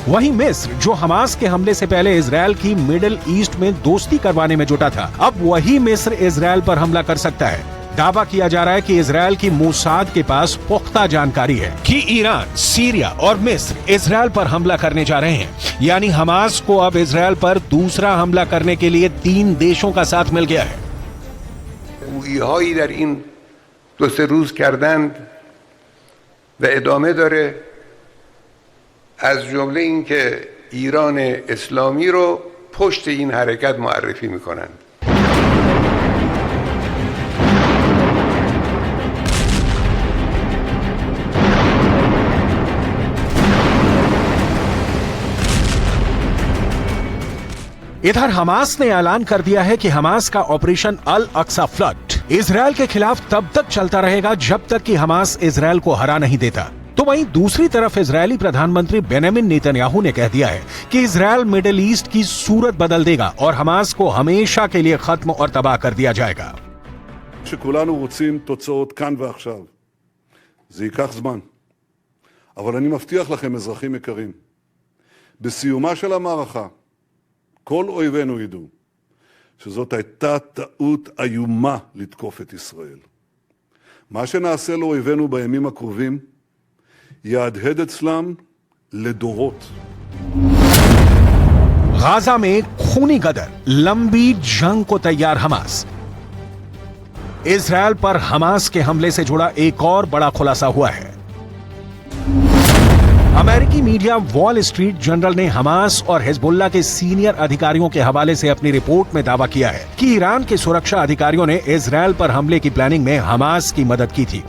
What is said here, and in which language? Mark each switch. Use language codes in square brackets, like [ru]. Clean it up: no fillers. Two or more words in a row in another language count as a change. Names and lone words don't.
[hi] वहीं मिस्र, जो हमास के हमले से पहले इजराइल की मिडिल ईस्ट में दोस्ती करवाने में जुटा था, अब वही मिस्र इजराइल पर हमला कर सकता है। दावा किया जा रहा है कि इजराइल की मोसाद के पास पुख्ता जानकारी है कि ईरान, सीरिया और मिस्र इजराइल पर हमला करने जा रहे हैं। यानी हमास को अब इजराइल पर दूसरा हमला करने के लिए 3 देशों का साथ मिल गया है। [fa] گویی‌هایی در این 2-3 روز کردند و ادامه داره، از جمله این که ایران اسلامی رو پشت این حرکت معرفی میکنند. [hi] इधर हमास ने ऐलान कर दिया है कि हमास का ऑपरेशन अल अक्सा फ्लड इजराइल के खिलाफ तब तक चलता रहेगा जब तक कि हमास इजराइल को हरा नहीं देता। तो वहीं दूसरी तरफ इजरायली प्रधानमंत्री बेंजामिन नेतन्याहू ने कह दिया है कि इजराइल मिडिल ईस्ट की सूरत बदल देगा और हमास को हमेशा के लिए खत्म और तबाह कर दिया जाएगा। [he] שכולנו רוצים תוצאות כאן ועכשיו. זה ייקח זמן. אבל אני מבטיח לכם, אזרחים יקרים, בסיומה של המערכה, כל אויבינו ידעו שזאת הייתה טעות איומה לתקוף את ישראל. מה שנעשה לאויבינו בימים הקרובים יהדהד אצלם לדורות. [hi] गाजा में खूनी गदर, लंबी जंग को तैयार हमास। इजराइल पर हमास के हमले से जुड़ा एक और बड़ा खुलासा हुआ है। अमेरिकी मीडिया वॉल स्ट्रीट जर्नल ने हमास और हिजबुल्लाह के सीनियर अधिकारियों के हवाले से अपनी रिपोर्ट में दावा किया है कि ईरान के सुरक्षा अधिकारियों ने इजराइल पर हमले की प्लानिंग में हमास की मदद की थी।